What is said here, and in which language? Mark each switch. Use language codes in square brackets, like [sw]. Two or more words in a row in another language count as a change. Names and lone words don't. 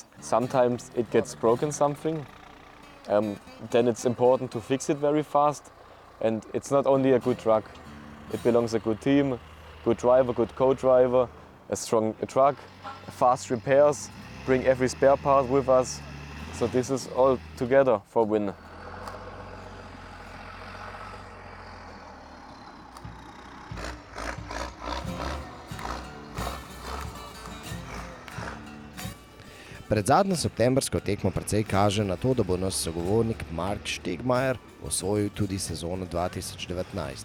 [en] Sometimes it gets broken something, then it's important to fix it very fast, and it's not only a good truck, it belongs a good team, good driver, good co-driver, a strong truck, fast repairs, bring every spare part with us, so this is all together for win. [sl] Pred zadnjo septembrsko tekmo precej kaže na to, da bo naš sogovornik Mark Stegmaier osvojil tudi sezono 2019.